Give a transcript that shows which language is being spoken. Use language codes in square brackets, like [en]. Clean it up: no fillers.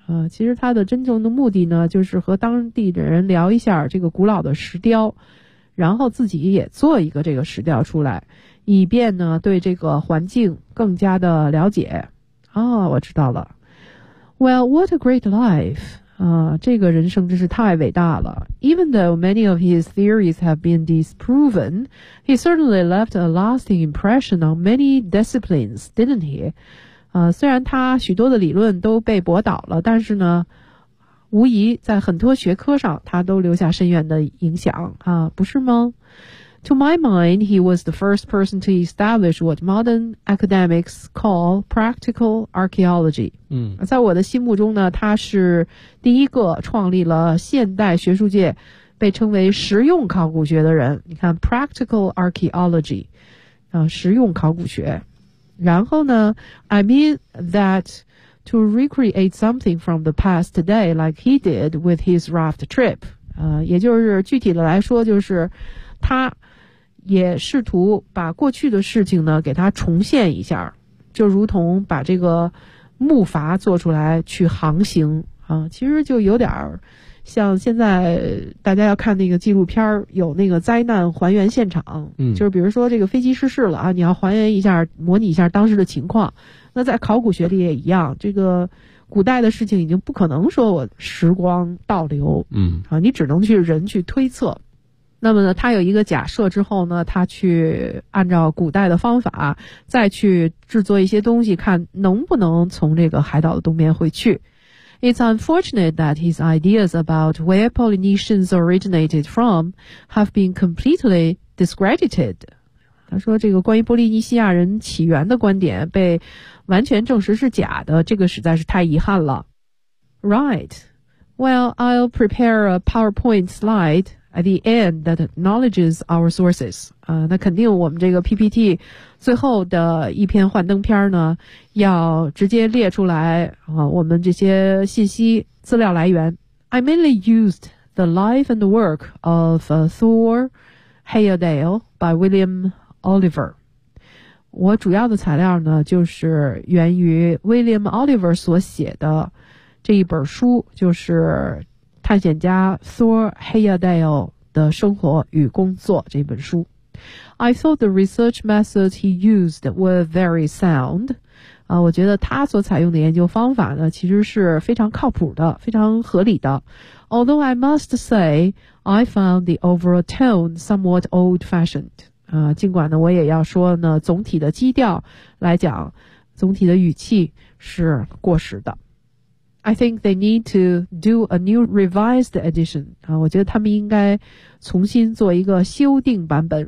[zh] 其实他的真正的目的呢就是和当地的人聊一下这个古老的石雕然后自己也做一个这个石雕出来以便呢对这个环境更加的了解。我知道了。 [en] Well, what a great life. [zh] 这个人生真是太伟大了。 [en] Even though many of his theories have been disproven, he certainly left a lasting impression on many disciplines, didn't he? [zh] 虽然他许多的理论都被驳倒了但是呢无疑在很多学科上他都留下深远的影响啊，不是吗 [en] To my mind, he was the first person to establish what modern academics call practical archaeology. [zh] 在我的心目中呢他是第一个创立了现代学术界被称为实用考古学的人你看 [en] practical archaeology, [zh] 实用考古学。然后呢 [en] I mean that to recreate something from the past today like he did with his raft trip [zh] 也就是具体的来说就是他也试图把过去的事情呢给他重现一下就如同把这个木筏做出来去航行其实就有点像现在大家要看那个纪录片有那个灾难还原现场就是比如说这个飞机失事了啊你要还原一下模拟一下当时的情况那在考古学里也一样这个古代的事情已经不可能说我时光倒流你只能去人去推测那么呢他有一个假设之后呢他去按照古代的方法再去制作一些东西看能不能从这个海岛的东边回去 [en] It's unfortunate that his ideas about where Polynesians originated from have been completely discredited. [zh] 他说这个关于波利尼西亚人起源的观点被完全证实是假的，这个实在是太遗憾了。 [en] Right. Well, I'll prepare a PowerPoint slide at the end that acknowledges our sources. [zh] 那肯定我们这个 PPT 最后的一篇幻灯片呢要直接列出来我们这些信息资料来源。 [en] I mainly used The Life and Work of Thor Heyerdahl by William Oliver。 [zh] 我主要的材料呢，就是源于 William Oliver 所写的这一本书，就是探险家 Thor Heyerdahl 的生活与工作这本书。 [en] I thought the research methods he used were very sound。 [zh] 我觉得他所采用的研究方法呢，其实是非常靠谱的，非常合理的。 [en] Although I must say, I found the overall tone somewhat old-fashioned。 [zh] 尽管呢，我也要说呢，总体的基调来讲，总体的语气是过时的。 [en] I think they need to do a new revised edition。 [zh] 我觉得他们应该重新做一个修订版本。